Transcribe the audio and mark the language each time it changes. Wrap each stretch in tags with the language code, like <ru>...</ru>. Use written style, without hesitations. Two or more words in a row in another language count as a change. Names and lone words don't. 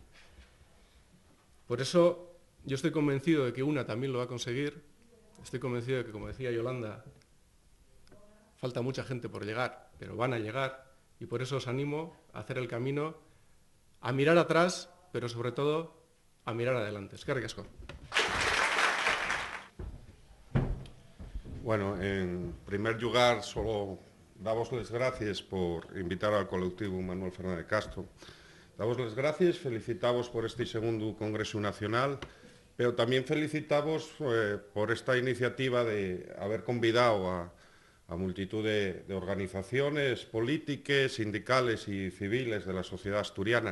<es>Por eso yo estoy convencido de que UNA también lo va a conseguir. Estoy convencido de que, como decía Yolanda, falta mucha gente por llegar, pero van a llegar, y por eso os animo a hacer el camino, a mirar atrás, pero sobre todo a mirar adelante.</es> <eu>Eskerrik asko.</eu> <es>Bueno, en primer lugar, solo damos las gracias por invitar al colectivo Manuel Fernández Castro. Damos las gracias, felicitamos por este segundo Congreso Nacional, pero también felicitamos por esta iniciativa de haber convidado a multitud de organizaciones políticas, sindicales y civiles de la sociedad asturiana.</es>